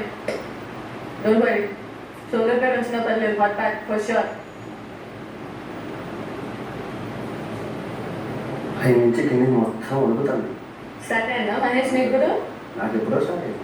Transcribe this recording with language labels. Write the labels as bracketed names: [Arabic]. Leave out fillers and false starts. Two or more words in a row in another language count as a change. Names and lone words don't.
[English] Don't worry. Shoulder pain [Telugu] వచ్చిన పర్లేదు. [English] Hot pack for sure. [Telugu] పై నుంచి కిందకి మొత్తం ఉడుకుతుంది. స్టార్ట్ అయిందా మహేష్ నీకు కూడా? నాకు ఎప్పుడో స్టార్ట్ అయింది.